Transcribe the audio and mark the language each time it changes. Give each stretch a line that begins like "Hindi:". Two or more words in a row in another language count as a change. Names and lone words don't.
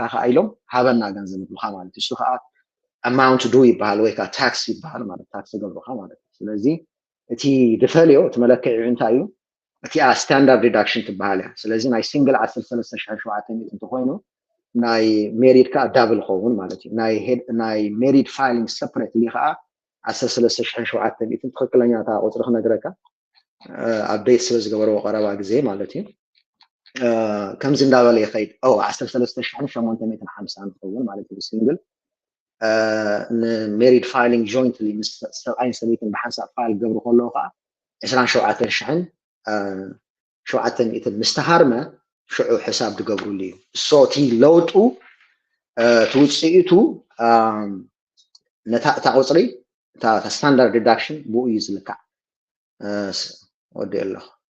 Tigrinya: ከዓ ኢሎም ሃበና ገንዘብ ይብሉካ ማለት እዩ እሱ ከዓ amount ዱ ይበሃል ወይ ከዓ ታክስ ይበሃል ማለት ታክስ ገብሩካ ማለት እዩ ስለዚ እቲ ድፈልዮ እቲ መለክዒ እንታይ እዩ እቲኣ
English: standard deduction
Tigrinya: ትበሃል እያ ስለዚ ናይ ሲንግል 13700 እንተኮይኑ ናይ ሜሪድ ከዓ ዳብል ክኸውን ማለት እዩ ናይ
English: married filing separately
Tigrinya: ከዓ 13700 ትክክለኛ እታ ቁፅሪ ክነግረካ አፕዴት ስለ ዝገበርዎ ቀረባ ግዜ ማለት እዩ ከምዚ እንዳበለ ይኸይድ 13850 ክኸውን ማለት እዩ ሲንግል
English: married filing jointly
Tigrinya: ምስ ሰብኣይን ሰበይትን ብሓንሳብ ፋይል ገብሩ ከለዉ ከዓ 27000 700 ምስተሃርመ ሽዑ ሕሳብ ትገብሩሉ እዩ እሶ እቲ ለውጡ ትውፅኢቱ ነታ እታ ቁፅሪ እታ
English: standard deduction
Tigrinya: ብኡ እዩ ዝልካዕ ወዲ ኣለኹ